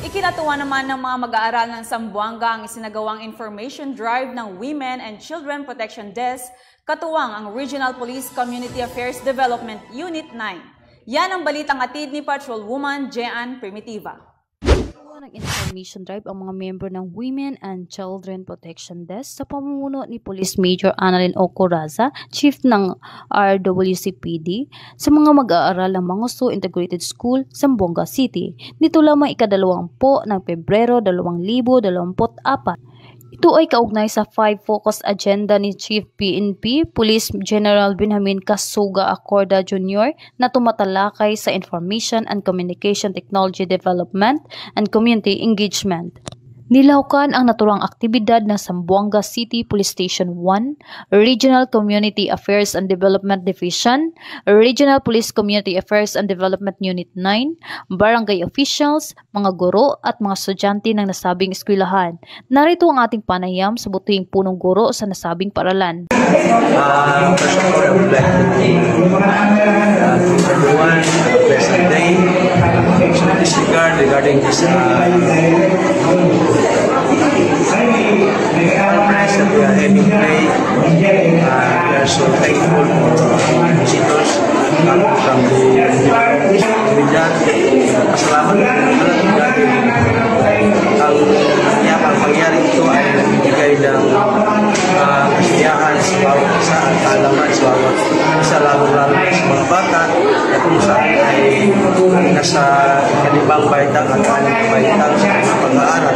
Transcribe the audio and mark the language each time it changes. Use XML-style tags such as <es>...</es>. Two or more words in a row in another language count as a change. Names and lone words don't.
<tl>Kinatuwa naman ng mga mag-aaral ng Zamboanga ang isinagawang</tl> <en>information drive</en> <tl>ng Women and Children Protection Desk, katuwang ang Regional Police Community Affairs Development Unit 9. Yan ang balitang atid ni Patrolwoman Jean Primitiva. Nag-</tl> <en>information drive</en> <tl>ang mga member ng Women and Children Protection Desk sa pamumuno ni Police Major Annalyn O. Coraza, Chief ng RWCPD, sa mga mag-aaral ng Mangusto Integrated School, Zamboanga City. Nito lamang ika-20 ng Pebrero 2024. Ito ay kaugnay sa 5 focus agenda ni Chief PNP, Police General Benjamin Casuga Acorda Jr. na tumatalakay sa Information and Communication Technology Development and Community Engagement. Nilawkan ang naturang aktibidad ng Zamboanga City Police Station 1, Regional Community Affairs and Development Division, Regional Police Community Affairs and Development Unit 9, barangay officials, mga guro at mga estudyante ng nasabing eskwelahan. Narito ang ating panayam sa butihing punong guro sa nasabing paaralan.</tl> <en>First of all, I would like to thank everyone for the pleasant day. So in this regard, regarding this conference that we are having today, we are so thankful for visitors from the Comunidad.</en> <tl>Pasalamat ang pangyari ito ay nagbibigay ng kasiyahan sa bawat isa at kaalaman sa bawat isa, lalo-lalo sa mga bata na kung saan ay nasa kanibang baitang at kanibang baitang sa mga pag-aaral.</tl>